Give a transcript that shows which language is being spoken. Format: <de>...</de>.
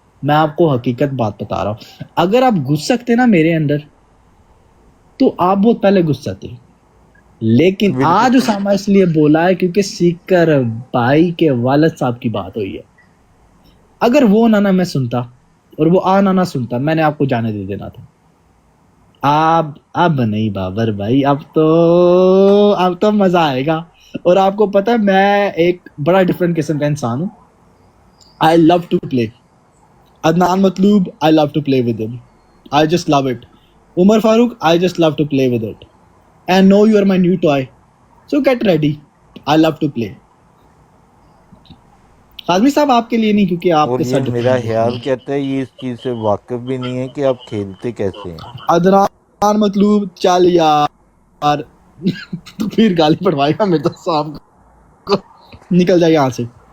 <hi>मैं आपको हकीकत बात बता रहा हूँ, अगर आप घुस सकते ना मेरे अंदर तो आप बहुत पहले घुस सकते, लेकिन आज उसामा इसलिए बोला है क्योंकि सीकर भाई के वालिद साहब की बात हुई है। अगर वो ना मैं सुनता और वो ना सुनता, मैंने आपको जाने दे देना था। अब नहीं बाबर भाई, अब तो मजा आएगा। और आपको पता है मैं एक बड़ा डिफरेंट किस्म का इंसान हूँ।</hi> <en>I love to play Adnan Matloob, I love to play with him. I just love it. Umar Farooq, I just love to play with it. And know you are my new toy. So get ready. I love to play.</en> <hi>Kazmi साहब आपके लिए नहीं, क्योंकि और आपके ये साथ मेरा ख्याल कहता है ये इस चीज से वाकिफ भी नहीं है कि आप खेलते कैसे हैं। अदनान मतलूब चल यार तो फिर गाली पड़वाएगा मेरे दोस्त साहब को, निकल जाए यहाँ से,</hi>